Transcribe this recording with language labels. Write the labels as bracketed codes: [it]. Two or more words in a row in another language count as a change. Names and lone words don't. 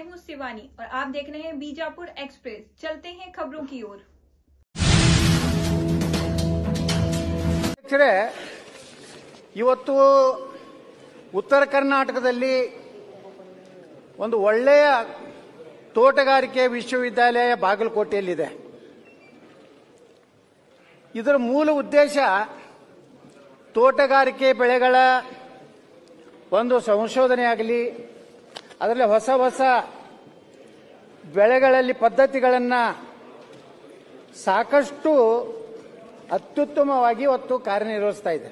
[hi] शिवानी और आप देख रहे हैं बीजापुर एक्सप्रेस। चलते हैं खबरों की ओर। [kn] ಇವತ್ತು ಉತ್ತರ ಕರ್ನಾಟಕದಲ್ಲಿ ಒಂದು ಒಳ್ಳೆಯ ತೋಟಗಾರಿಕೆ ವಿಶ್ವವಿದ್ಯಾಲಯ ಬಾಗಲಕೋಟೆಯಲ್ಲಿದೆ. ಇದರ ಮೂಲ ಉದ್ದೇಶ ತೋಟಗಾರಿಕೆ ಬೆಳೆಗಳ ಒಂದು ಸಂಶೋಧನೆ ಆಗಲಿ, ಅದರಲ್ಲಿ ಹೊಸ ಹೊಸ ಬೆಳೆಗಳಲ್ಲಿ ಪದ್ಧತಿಗಳನ್ನು ಸಾಕಷ್ಟು ಅತ್ಯುತ್ತಮವಾಗಿ ಇವತ್ತು ಕಾರ್ಯನಿರ್ವಹಿಸ್ತಾ ಇದೆ.